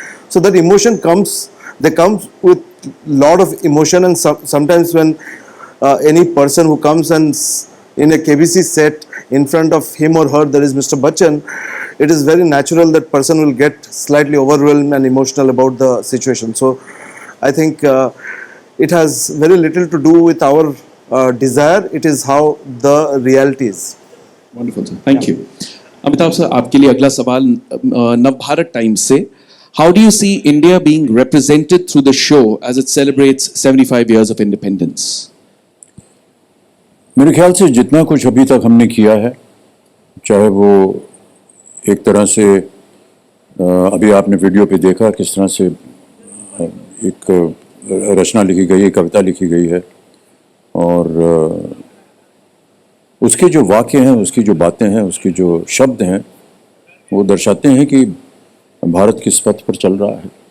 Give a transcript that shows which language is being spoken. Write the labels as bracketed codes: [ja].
[en] So that emotion comes, they come with lot of emotion, and sometimes when any person who comes and in a KBC set, in front of him or her there is Mr. Bachchan, it is very natural that person will get slightly overwhelmed and emotional about the situation. So I think it has very little to do with our desire. It is how the reality is. Wonderful, sir. Thank you. [hi] Amitabh sir, आपके लिए अगला सवाल Navbharat times से. [en] How do you see India being represented through the show as it celebrates 75 years of independence? [hi] मेरे ख्याल से जितना कुछ अभी तक हमने किया है, चाहे वो एक तरह से अभी आपने वीडियो पे देखा किस तरह से एक रचना लिखी गई है, कविता लिखी गई है, और उसके जो वाक्य हैं, उसकी जो बातें हैं, उसके जो शब्द हैं, वो दर्शाते हैं कि भारत किस पथ पर चल रहा है.